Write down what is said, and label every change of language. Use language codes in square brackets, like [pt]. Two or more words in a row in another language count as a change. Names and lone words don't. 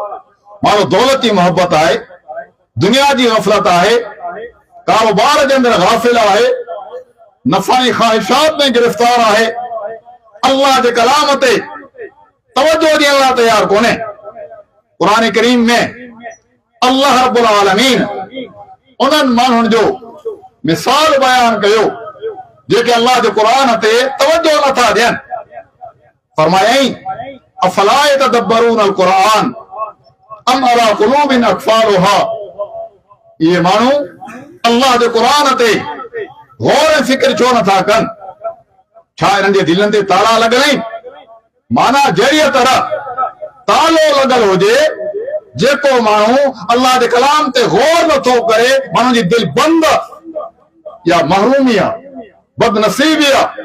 [sd] माण्हू दौलत जी मोहबत आहे, दुनिया जी गफ़लत आहे, कारोबार जे अंदरि गाफ़िल आहे, नफ़ाई ख़्वाहिशात में गिरफ़्तार आहे, अल्लाह जे कलाम ते तवज्जो ॾियण लाइ तयार कोन्हे। क़ुरान करीम में अल्लाह [ar] رب العالمين [sd] उन्हनि माण्हुनि जो मिसाल बयान कयो जेके अल्लाह जे क़ुरान ते तवज्जो नथा ॾियनि। [ar] फरमायई أفلا يتدبرون القرآن أم على قلوب أقفالها. [sd] ये माण्हू अल्लाह जे क़ुरान ते गौर ऐं फिक्र छो नथा कनि? छा इन्हनि जे दिलनि ते ताला लॻल आहिनि? माना जहिड़ीअ तरह तालो लॻल हुजे, जेको माण्हू अल्लाह जे कलाम ते गौर नथो करे, माण्हू जी दिल बंद या महरूमी आहे, बदनसीबी आहे।